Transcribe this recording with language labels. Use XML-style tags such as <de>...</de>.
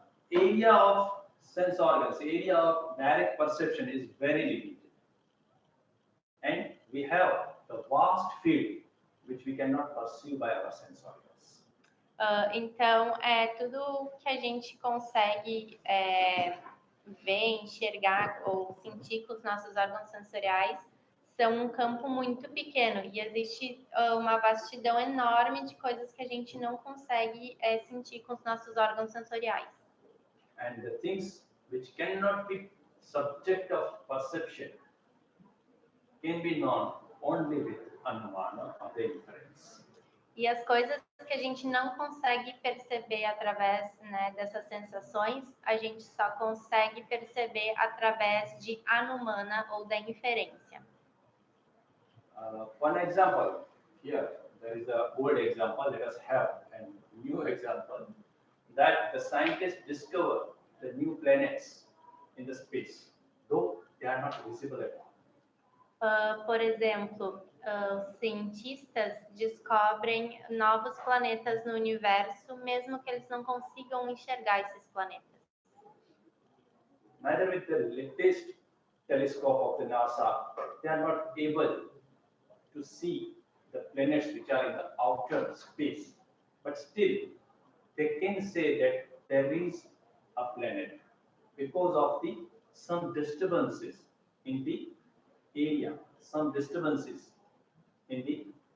<en>The area of sense organs, area of direct perception is very limited, and we have the vast field which we cannot perceive by our sense organs.</en> <pt>Então, tudo que a gente consegue ver, enxergar ou sentir com os nossos órgãos sensoriais são um campo muito pequeno, e existe uma vastidão enorme de coisas que a gente não consegue sentir com os nossos órgãos sensoriais.</pt> <en>And the things which cannot be subject of perception can be known only with anumana, or the inference.</en> <pt>E as coisas que a gente não consegue perceber através, né, dessas sensações, a gente só consegue perceber através de anumana ou da inferência.</pt> <en>One example here, there is a old example. Let us have a new example that the scientists discover the new planets in the space, though they are not visible at all.</en> <pt>Por exemplo, os cientistas descobrem novos planetas no universo, mesmo que eles não consigam enxergar esses planetas.</pt> <en>Neither with the latest telescope of the NASA, they are not able to see the planets which are in the outer space, but still they can say that there is a planet because of some disturbances in the area, some disturbances in the</en>